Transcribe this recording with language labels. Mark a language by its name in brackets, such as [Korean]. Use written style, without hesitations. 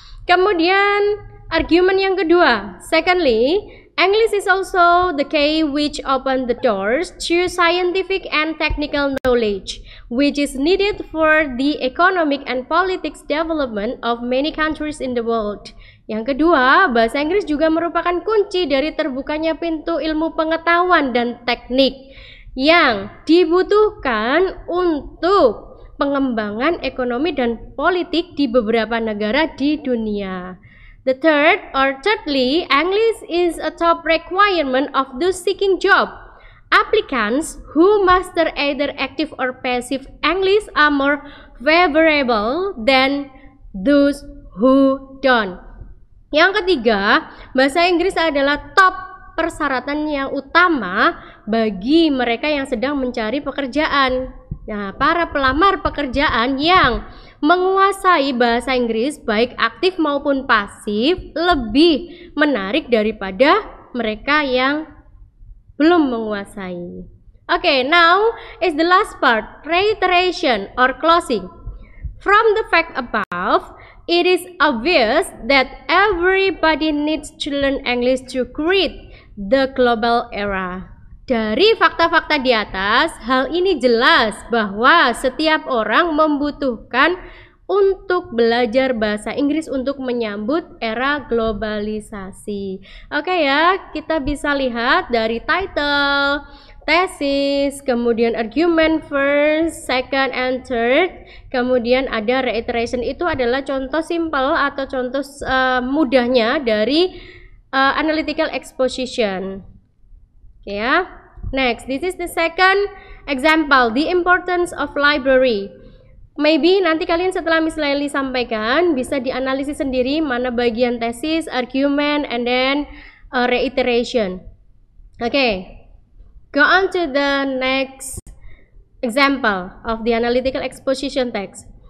[Indonesian] Kemudian argumen yang kedua, [English] secondly, English is also the key which open the doors to scientific and technical knowledge, which is needed for the economic and politics development of many countries in the world. [Indonesian] Yang kedua, bahasa Inggris juga merupakan kunci dari terbukanya pintu ilmu pengetahuan dan teknik yang dibutuhkan untuk pengembangan ekonomi dan politik di beberapa negara di dunia. [English] Thirdly, English is a top requirement of those seeking job. Applicants who master either active or passive English are more favorable than those who don't. [Indonesian] Yang ketiga, bahasa Inggris adalah top persyaratan yang utama bagi mereka yang sedang mencari pekerjaan. Nah, para pelamar pekerjaan yang menguasai bahasa Inggris baik aktif maupun pasif lebih menarik daripada mereka yang belum menguasai. [English] Okay, now is the last part, reiteration or closing. From the fact above, it is obvious that everybody needs to learn English to create the global era. [Indonesian] Dari fakta-fakta di atas, hal ini jelas bahwa setiap orang membutuhkan untuk belajar bahasa Inggris untuk menyambut era globalisasi. Oke ya, kita bisa lihat dari title, tesis, kemudian [English] argument first, second, and third, [Indonesian] kemudian ada reiteration. Itu adalah contoh simple atau contoh mudahnya dari analytical exposition. [English] Ya, next, this is the second example, the importance of library. [Indonesian] Maybe nanti kalian setelah Miss Lali sampaikan bisa dianalisis sendiri mana bagian tesis, argument, [English] and then reiteration. Okay, go on to the next example of the analytical exposition text.